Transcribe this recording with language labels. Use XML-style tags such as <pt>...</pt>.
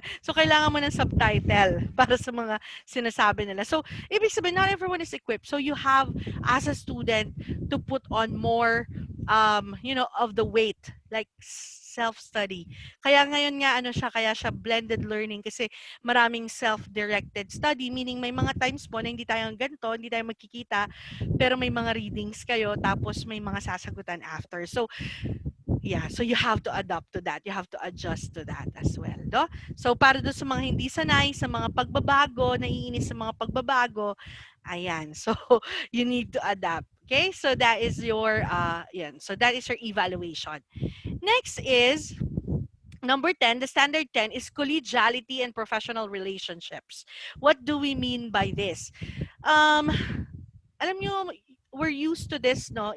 <tl>So, kailangan mo ng subtitle para sa mga sinasabi nila. So, ibig sabihin,</tl> <en>not everyone is equipped. So, you have, as a student, to put on more, of the weight, like self-study.</en> <tl>Kaya ngayon nga, kaya siya</tl> <en>blended learning</en> <tl>kasi maraming</tl> <en>self-directed study,</en> <tl>meaning may mga times po na hindi tayo ganito, hindi tayo magkikita, pero may mga readings kayo, tapos may mga sasagutan after.</tl> <en>So, yeah, so you have to adapt to that. You have to adjust to that as well. No?</en> <tl>So, para doon sa mga hindi sanay, sa mga pagbabago, naiinis sa mga pagbabago, ayan.</tl> <en>So, you need to adapt. Okay? So, that is your, so that is your evaluation. Next is, number 10, the standard 10 is collegiality and professional relationships. What do we mean by this?</en> <tl>Alam nyo,</tl> <en>we're used to this, no?</en>